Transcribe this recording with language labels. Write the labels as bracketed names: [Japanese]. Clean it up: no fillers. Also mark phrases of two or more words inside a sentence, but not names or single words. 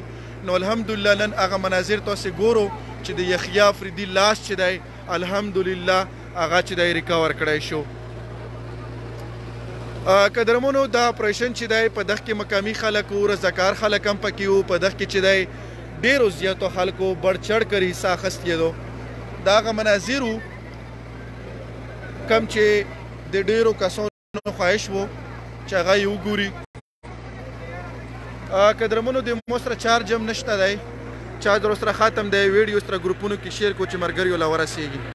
[Pashto] نو الحمدلله نن هغه مناظر تاسو ګورو چې د یحیی افریدي لاش چې دی الحمدلله هغه چې دی ریکور کړی شو. قدرمنو دا اپریشن چې دی په دغه کې مقامي خلک و رضاکار خلک هم پکې وو. په دغه کې چې دی ډېرو زیاتو خلکو [Urdu] بڑھ چڑھ کر حصہ [Pashto] اخیستېدو. دا هغه مناظر وو کم چې د ډېرو کسانو خواهش و چې هغه یې وګوري. قدرمنو د مو سره چارج هم نشته دی چارج در سره ختم دی. ویډیو سره ګروپونو کې شیر کو چې ملګریو له ورسېږي.